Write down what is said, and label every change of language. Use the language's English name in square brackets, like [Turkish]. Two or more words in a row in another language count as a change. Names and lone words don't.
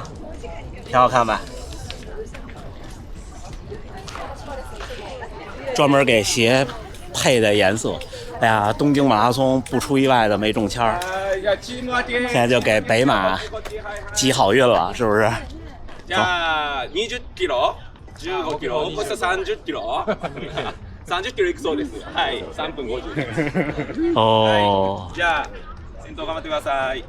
[Chinese] 挺好看吧？专门给鞋配的颜色。哎呀，东京马拉松不出意外的没中签儿，现在就给北马积好运了，是不是？ [Japanese] じゃあ20キロ、15キロ、そして30キロ、30キロいくそうです。はい、3分50。哦。じゃあ先頭頑張ってください。